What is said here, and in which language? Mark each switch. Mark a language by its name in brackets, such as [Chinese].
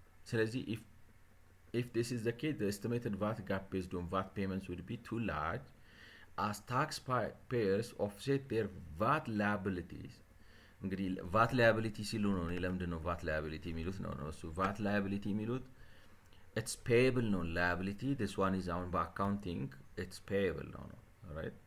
[Amharic] ስለዚህ [English] if this is the case, the estimated VAT gap based on VAT payments would be too large as taxpayers offset their VAT liabilities. [Amharic] እንግዲህ ቫት ላያቢሊቲ ሲሉ ነው። ለምንድን ነው ቫት ላያቢሊቲ የሚሉት ነው እሱ ቫት ላያቢሊቲ የሚሉት [English] it's payable [Amharic] ነው liability. [English] this one is on [Amharic] በአካውንቲንግ [English] it's payable ነው right?